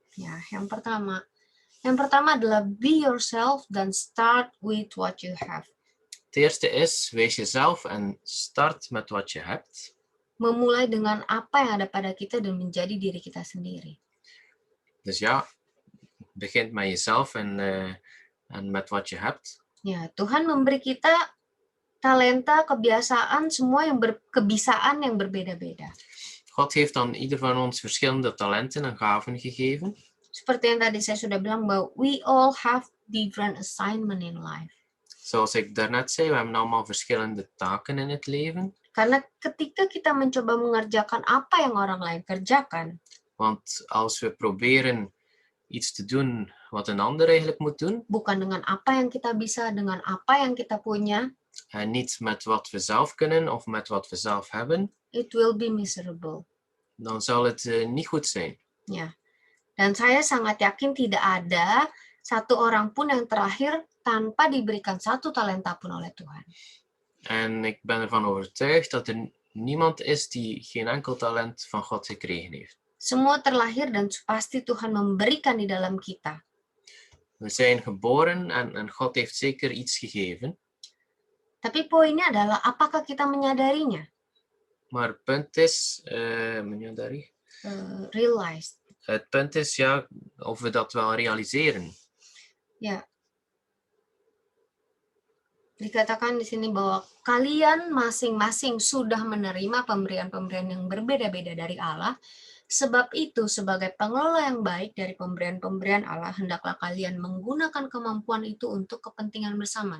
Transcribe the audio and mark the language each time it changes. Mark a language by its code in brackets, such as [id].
[id] Ya, yang pertama adalah [en] be yourself [id] dan [en] start with what you have. [nl] Het eerste is, wees jezelf en start met wat je hebt. [id] Memulai dengan apa yang ada pada kita dan menjadi diri kita sendiri. [nl] Dus ja, begint met jezelf en met wat je hebt. [id] Ya, Tuhan memberi kita talenta, kebiasaan, semua kebisaan yang berbeda-beda. [nl] God heeft aan ieder van ons verschillende talenten en gaven gegeven. [id] Seperti yang tadi saya sudah bilang bahwa [en] we all have different assignment in life. [nl] Zoals ik daarnet zei, we hebben allemaal verschillende taken in het leven. [id] Karena ketika kita mencoba mengerjakan apa yang orang lain kerjakan, [nl] want als we proberen iets te doen wat een ander eigenlijk moet doen, [id] bukan dengan apa yang kita bisa, dengan apa yang kita punya, [nl] en niet met wat we zelf kunnen of met wat we zelf hebben, [en] it will be miserable. [nl] Dan zal het niet goed zijn. [id] Ya. Dan saya sangat yakin tidak ada satu orang pun yang terlahir tanpa diberikan satu talenta pun oleh Tuhan. [nl] En ik ben ervan overtuigd dat er niemand is die geen enkel talent van God gekregen heeft. [id] Semua terlahir dan pasti Tuhan memberikan di dalam kita. [nl] We zijn geboren en God heeft zeker iets gegeven. [id] Tapi poinnya adalah apakah kita menyadarinya? [nl] Maar het punt is, [id] menyadari? [en] Realized. [nl] Het punt is ja, of we dat wel realiseren. [id] Ya. Dikatakan di sini bahwa kalian masing-masing sudah menerima pemberian-pemberian yang berbeda-beda dari Allah. Sebab itu, sebagai pengelola yang baik dari pemberian-pemberian Allah, hendaklah kalian menggunakan kemampuan itu untuk kepentingan bersama.